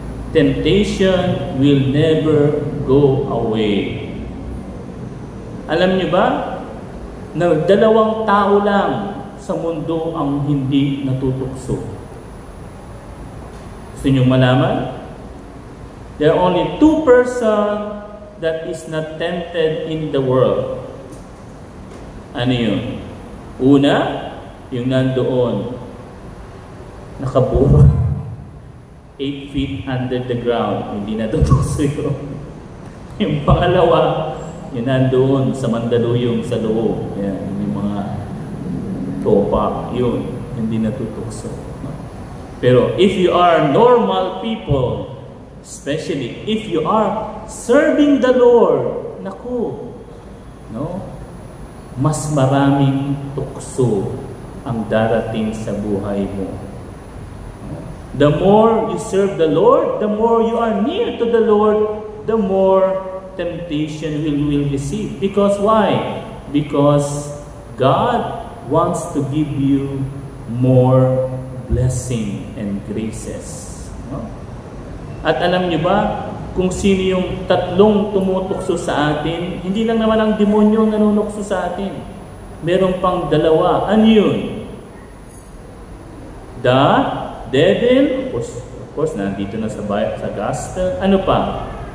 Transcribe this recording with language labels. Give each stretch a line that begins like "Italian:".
English: Temptation will never go away.
Filipino: Alam niyo ba na 2 tao lang sa mundo ang hindi natutukso? Gusto niyo malaman?
English: There are only 2 persons that is not tempted in the world.
Filipino: Ano yun? Una, yung nandoon, nakaburo,
English: 8 feet under the ground,
Filipino: hindi natutukso yun. Yung pangalawa, yung nandoon sa Mandaluyong sa loob, yan, yung mga topa, yun, hindi natutukso.
English: Pero if you are normal people, especially if you are serving the Lord,
Filipino: naku, no? Mas maraming tukso ang darating sa buhay mo.
English: The more you serve the Lord, the more you are near to the Lord, the more temptation will receive. Because why? Because God wants to give you more blessing and graces.
Filipino: No? At alam niyo ba, kung sino yung 3 tumutukso sa atin, hindi lang naman ang demonyo ang nanunukso sa atin. Meron pang 2. Ano yun?
English: The devil, of course,
Filipino: nandito na sa gospel. Ano pa?